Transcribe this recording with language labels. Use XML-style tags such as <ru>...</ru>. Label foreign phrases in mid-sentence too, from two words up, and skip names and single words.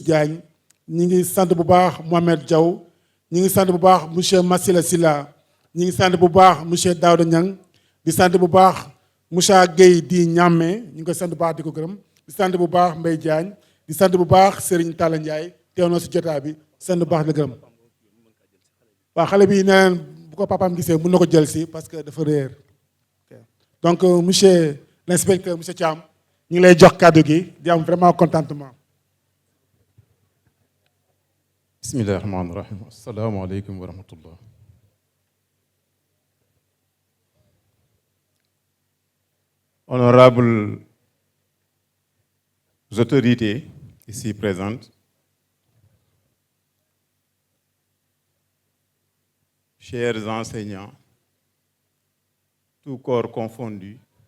<wo>Diagne ñi ngi sant bu baax Mohamed Diaw ñi ngi sant bu baax monsieur Massila Sylla ñi ngi sant bu baax monsieur Daouda Niang di sant bu baax Moussa Gueye di Ñamme ñu ngi koy sant bu baax di ko gërëm di sant bu baax Mbaye Diagne di sant bu baax Serigne Talla Ndiaye teew na si jotaay bi sant bu baax di gërëm waaw xale bi nee bu ko papaam gisee mën na ko jël si</wo> <fr>parce que</fr> <wo>dafa réer</wo> <fr>donc monsieur l'inspecteur</fr> <wo>monsieur Thiam ñu ngi lay jox kàddu gi di am</wo> <fr>vraiment contentement.</fr> <ar>بسم الله الرحمن الرحيم. السلام عليكم ورحمة الله.</ar> <fr>Honorables autorités ici présentes, chers enseignants, tout corps confondu,</fr>